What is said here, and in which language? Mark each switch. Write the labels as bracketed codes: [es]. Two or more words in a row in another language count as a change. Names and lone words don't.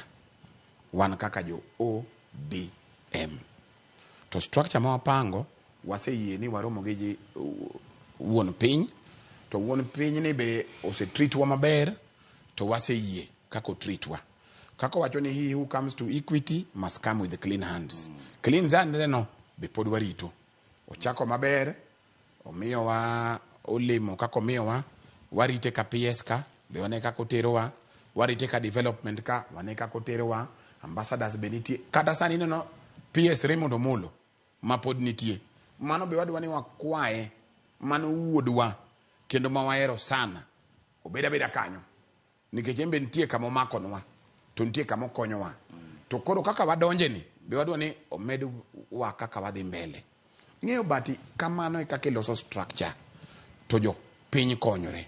[luo] Wan kaka jo ODM. To structure ma wapango waseyie ni waromo gi wuon piny. To wuon piny ni be ose treatwa maber to waseyie kako treatwa. Kako wacho ni [en] he who comes to equity must come with clean hands. Clean hands [luo] no be pod warito. Ochako maber, omiyo wa olemo kako miyo wa, warite ka PS ka, be wane kako terowa, warite ka development ka, wane kako terowa, ambassadors beniti. Kata sani no PS Raymond Omolo ma pod nitie mano be wadwa ni wakwaye mano wuodwa kendo ma wahero sana obeda kanyo nikech embe nitie kama omakonwa to nitie kama okonyowa to koro kaka wadonje ni be wadwa ni omed wa kaka wadhi mbele ng'eyo bati kamano e kaka iloso structure to jo piny konyore